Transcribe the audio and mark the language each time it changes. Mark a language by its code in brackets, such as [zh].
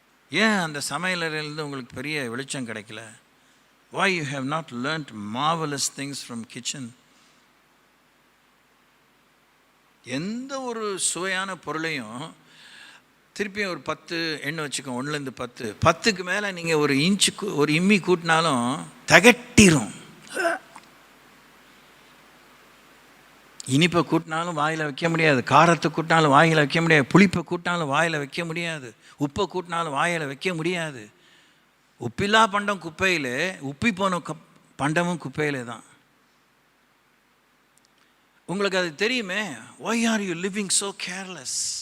[ta] ஏன் அந்த சமையலறையிலேருந்து உங்களுக்கு பெரிய வெளிச்சம் கிடைக்கல? [en] why you have not learnt marvelous things from kitchen? [ta] எந்த ஒரு சுவையான பொருளையும் திருப்பியும் ஒரு 10 எண்ணு வச்சுக்கோங்க, 1லேருந்து 10. 10க்கு மேலே நீங்கள் ஒரு இன்ச்சுக்கு ஒரு இம்மி கூட்டினாலும் தகட்டிரும். இனிப்பை கூட்டினாலும் வாயில் வைக்க முடியாது, காரத்தை கூட்டினாலும் வாயில் வைக்க முடியாது, புளிப்பை கூட்டினாலும் வாயில் வைக்க முடியாது, உப்பை கூட்டினாலும் வாயில் வைக்க முடியாது. உப்பில்லா பண்டம் குப்பையில், உப்பி போன பண்டமும் குப்பையிலே தான். உங்களுக்கு அது தெரியுமே. [en] why are you living so careless?